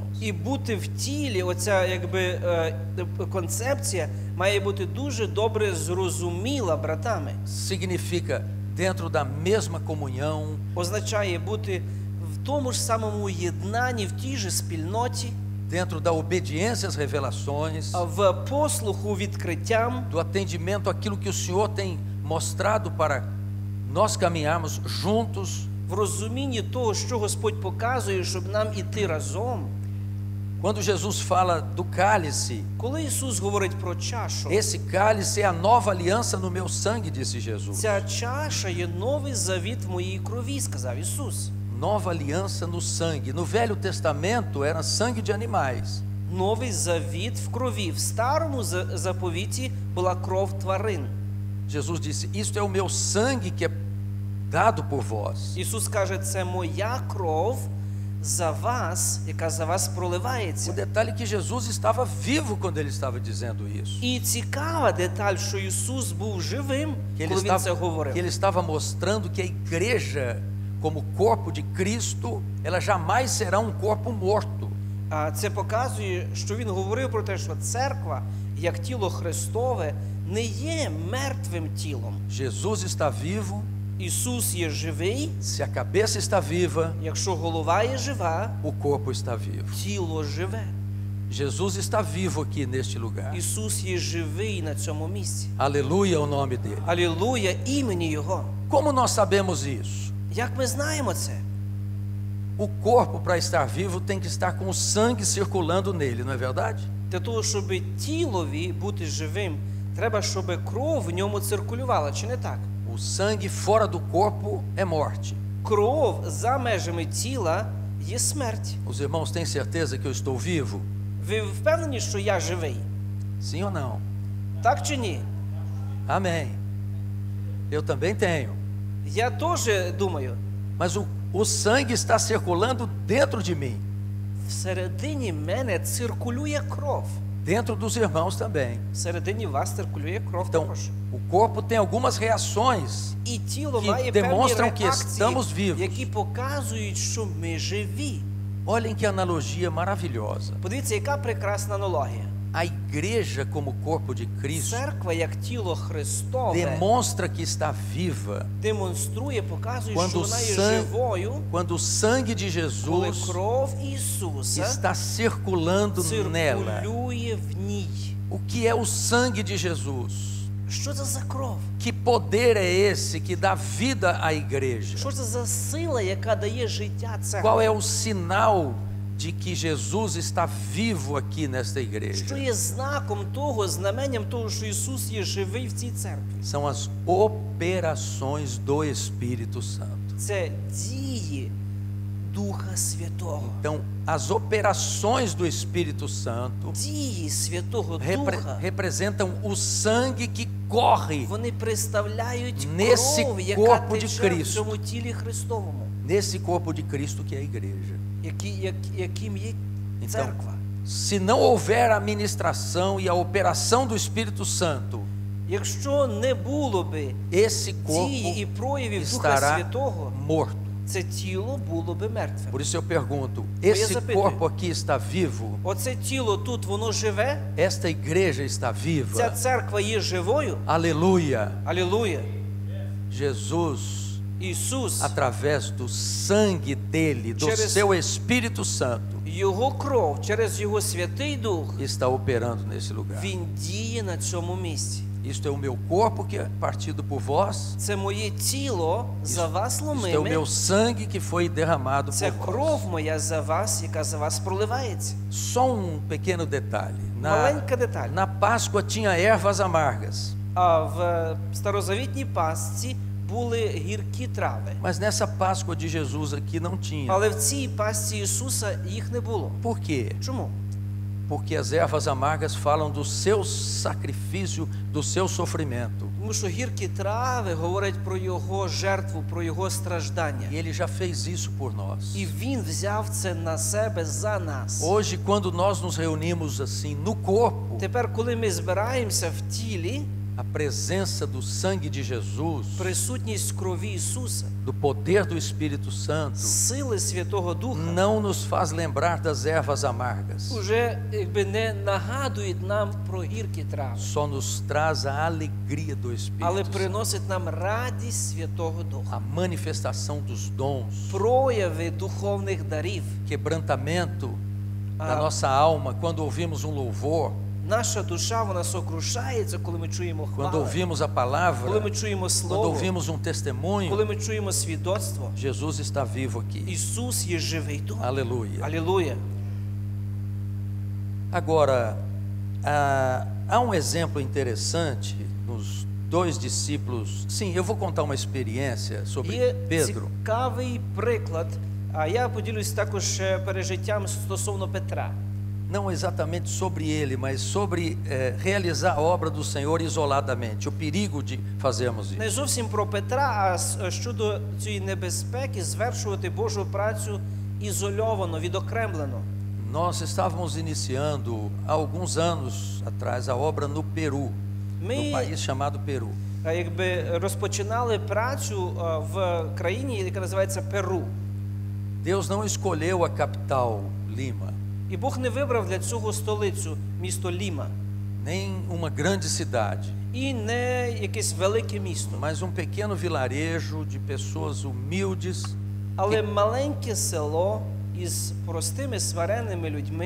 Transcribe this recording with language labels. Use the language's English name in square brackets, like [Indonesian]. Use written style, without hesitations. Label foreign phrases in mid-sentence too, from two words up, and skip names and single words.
[Ukrainian] І бути в тілі, оця якби концепція має бути дуже добре зрозуміла братами. [Portuguese] Significa dentro da mesma comunhão, [Ukrainian] Означає бути в тому ж самому єднанні, в тій же спільноті, [Portuguese] dentro da obediência às revelações, [Ukrainian] в послуху відкриттям, [Portuguese] do atendimento àquilo que o Senhor tem mostrado para nós caminharmos juntos. [Ukrainian] в розумінні того, що Господь показує, щоб нам іти разом. [Portuguese] Quando Jesus fala do cálice, [Ukrainian] Коли Ісус говорить про чашу, [Portuguese] esse cálice é a nova aliança no meu sangue, disse Jesus. [Ukrainian] ця чаша є новий завіт в моїй крові, сказав Ісус. [Portuguese] Nova aliança no sangue. No Velho Testamento era sangue de animais. [Ukrainian] Новий завіт в крові. В старому заповіті була кров тварин. [Portuguese] Jesus disse: Isto é o meu sangue que é dado por vós. [Ukrainian] Ісус каже, це моя кров за вас, яка за вас [Portuguese] O [Ukrainian] проливається. [Portuguese] detalhe é que Jesus estava vivo quando ele estava dizendo isso. [Ukrainian] І цікава деталь, що Ісус був живим, [Portuguese] Que [Ukrainian] коли Він це говорив. [Portuguese] ele estava mostrando que a igreja, como corpo de Cristo, ela jamais será um corpo morto. [Ukrainian] А це показує, що Він говорив про те, що церква, як тіло Христове, не є мертвим тілом. [Portuguese] Jesus está vivo. [Ukrainian] Ісус є живий, [Portuguese] Se a cabeça está viva, [Ukrainian] якщо голова є жива, [Portuguese] o corpo está vivo. [Ukrainian] тіло живе. [Portuguese] Jesus está vivo aqui neste lugar. [Ukrainian] Ісус є живий на цьому місці. [Portuguese] Aleluia, o nome dele. [Ukrainian] Алілуя, імені Його. [Portuguese] Como nós sabemos isso? [Ukrainian] Як ми знаємо це? [Portuguese] O corpo, para estar vivo, tem que estar com o sangue circulando nele, não é verdade? [Ukrainian] Для того, щоб тілові бути живим, треба, щоб кров в ньому циркулювала, чи не так? [Portuguese] O sangue fora do corpo é morte. [Ukrainian] Кров за межами тіла є смерть. [Portuguese] Os irmãos têm certeza que eu estou vivo? [Ukrainian] Ви впевнені, що я живий? [Portuguese] Sim ou não? [Ukrainian] Так чи ні? [Portuguese] Amém. Eu também tenho. [Ukrainian] Я теж думаю. [Portuguese] Mas o sangue está circulando dentro de mim, [Ukrainian] Всередині мене циркулює кров. [Portuguese] dentro dos irmãos também. [Ukrainian] Всередині вас циркулює кров [Portuguese] Então, [Ukrainian] також. [Portuguese] o corpo tem algumas reações [Ukrainian] І тіло [Portuguese] que [Ukrainian] має певні [Portuguese] demonstram que estamos [Ukrainian] реакції, [Portuguese] vivos. [Ukrainian] які показують, що ми живі. [Portuguese] Olhem que analogia maravilhosa. [Ukrainian] Подивіться, яка прекрасна аналогія. [Portuguese] A igreja, como corpo de Cristo, [Ukrainian] Церква, як тіло Христове, [Portuguese] demonstra que está viva [Ukrainian] демонструє, показує, [Portuguese] Quando [Ukrainian] що вона є [Portuguese] sangue- [Ukrainian] живою, [Portuguese] quando o sangue de [Ukrainian] коли [Portuguese] Jesus [Ukrainian] кров Ісуса [Portuguese] está circulando nela. [Ukrainian] циркулює в ній. [Portuguese] O que é o sangue de Jesus? [Ukrainian] Що це за кров? [Portuguese] Que poder é esse que dá vida à igreja? [Ukrainian] Що це за сила, яка дає життя церкві? [Portuguese] Qual é o sinal de que Jesus está vivo aqui nesta [Ukrainian] Що [Portuguese] igreja? [Ukrainian] є знаком того, знаменням того, що Ісус є живий в цій церкві? [Portuguese] São as operações do Espírito Santo. [Ukrainian] Це дії Духа Святого. [Portuguese] Então, as operações do Espírito Santo [Ukrainian] Дії Святого Духа, [Portuguese] representam o sangue que corre [Ukrainian] вони представляють [Portuguese] Nesse [Ukrainian] кров, яка [Portuguese] corpo de [Ukrainian] тече в [Portuguese] Cristo. [Ukrainian] цьому тілі Христовому, [Portuguese] nesse corpo de Cristo que é a igreja. [Ukrainian] яким є [Portuguese] Então, [Ukrainian] церква. [Portuguese] se não houver a ministração e a operação do Espírito Santo, [Ukrainian] Якщо не було би [Portuguese] esse [Ukrainian] дії і [Portuguese] corpo [Ukrainian] проявів Духа [Portuguese] estará [Ukrainian] Святого, [Portuguese] morto. [Ukrainian] це тіло було би мертвим. [Portuguese] Por isso eu pergunto: esse corpo aqui está vivo? [Ukrainian] Оце тіло тут, воно живе? [Portuguese] Esta igreja está [Ukrainian] Ця [Portuguese] viva? [Ukrainian] церква є живою? [Portuguese] Aleluia! [Ukrainian] Алілуя! [Portuguese] Jesus, [Ukrainian] Ісус, [Portuguese] através do sangue dele, do [Ukrainian] Через- [Portuguese] seu Espírito Santo, [Ukrainian] Його кров через Його Святий Дух, [Portuguese] está operando nesse lugar. [Ukrainian] Він діє на цьому місці. [Portuguese] Isto é o meu corpo que é partido por vós. [Ukrainian] Це моє тіло за вас [Portuguese] Isto é o [Ukrainian] ломиме. [Portuguese] meu sangue que foi derramado [Ukrainian] Це [Portuguese] por [Ukrainian] кров [Portuguese] vós. [Ukrainian] моя за вас, яка за вас проливається. [Portuguese] Só um pequeno detalhe. [Ukrainian] Маленька деталь. [Portuguese] Na Páscoa tinha ervas amargas. [Ukrainian] А в старозавітній пасці були гіркі трави. [Portuguese] Mas nessa Páscoa de Jesus aqui não tinha. [Ukrainian] Але в цій пасці Ісуса їх не було. [Portuguese] Por quê? [Ukrainian] Чому? [Portuguese] Porque as ervas amargas falam do seu sacrifício, do seu sofrimento. [Ukrainian] Тому що гіркі трави говорять про Його жертву, про Його страждання. [Portuguese] E Ele já fez isso por nós. [Ukrainian] І Він взяв це на себе за нас. [Portuguese] Hoje, quando nós nos reunimos assim no corpo, [Ukrainian] Тепер, коли ми збираємося в тілі, [Portuguese] a presença do sangue de Jesus, [Ukrainian] присутність крові Ісуса, [Portuguese] do poder do Espírito Santo, [Ukrainian] сили Святого Духа, [Portuguese] não nos faz lembrar das ervas amargas, [Ukrainian] уже якби не нагадують нам про гіркі трави, [Portuguese] só nos traz a alegria do [Ukrainian] але [Portuguese] Espírito Santo, [Ukrainian] приносить нам радість Святого Духа, [Portuguese] a manifestação dos dons, [Ukrainian] прояви духовних дарів. [Portuguese] quebrantamento da Ah. nossa alma quando ouvimos um louvor, [Ukrainian] Наша душа, вона сокрушається, коли ми чуємо [Portuguese] quando [Ukrainian] хвалу, [Portuguese] ouvimos a [Ukrainian] коли [Portuguese] palavra, [Ukrainian] ми чуємо [Portuguese] quando [Ukrainian] Слово, [Portuguese] ouvimos um testemunho. [Ukrainian] коли ми чуємо свідоцтво. [Portuguese] Jesus está vivo aqui. [Ukrainian] Ісус є живий тут. [Portuguese] Aleluia. [Ukrainian] Алілуя. [Portuguese] Agora, há um exemplo interessante nos dois discípulos. Sim, eu vou contar uma experiência sobre [Ukrainian] Є [Portuguese] Pedro. [Ukrainian] цікавий приклад, а я поділюсь також пережиттям стосовно Петра. [Portuguese] Não exatamente sobre ele, mas sobre realizar a obra do Senhor isoladamente, o perigo de fazermos [Ukrainian] Не [Portuguese] isso. [Ukrainian] зовсім про Петра, а щодо цієї небезпеки звершувати Божу працю ізольовано, відокремлено. [Portuguese] Nós estávamos iniciando há alguns anos atrás a obra no Peru, no [Ukrainian] Ми [Portuguese] país chamado Peru. [Ukrainian] якби розпочинали працю в країні, яка називається Перу. [Portuguese] Deus não escolheu a capital, Lima, [Ukrainian] І Бог не вибрав для цього столицю, місто Ліма, [Portuguese] nem uma grande cidade, [Ukrainian] і не якесь велике місто, [Portuguese] mas um pequeno vilarejo de pessoas humildes, [Ukrainian] але маленьке село із простими смиренними людьми,